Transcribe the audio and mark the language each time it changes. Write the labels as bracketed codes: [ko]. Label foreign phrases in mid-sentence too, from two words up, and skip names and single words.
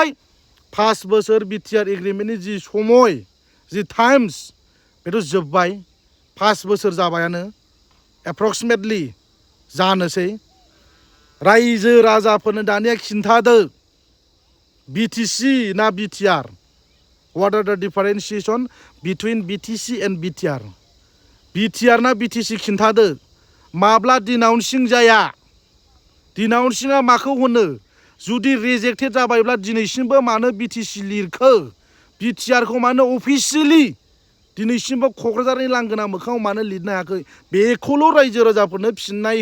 [brx] 5 बोसोर बिटिआर एग्रिमेन्टनि जि समय, [en] the times, [brx] बेथ' जोब्बाय। 5 बोसोर जाबायानो एप्रक्सिमेटलि जानोसै रायजो राजाफोरनो दानिया खिन्थादो BTC ना BTR [en] what are the differentiation between BTC and BTR [brx] BTR ना BTC खिन्थादो माब्ला डिनाउन्सिं जाया डिनाउन्सिंआ माखौ होनो जुदि रिजेक्टेड जाबायब्ला दिनैसिमबो मानो BTC लिरखो BTR खौ मानो अफिसियेलि दिनैसिमबो क'क्राझारनि लांगोना मोखाङाव मानो लिरनो हायाखै बेखौल' रायजो राजाफोरनो फिननाय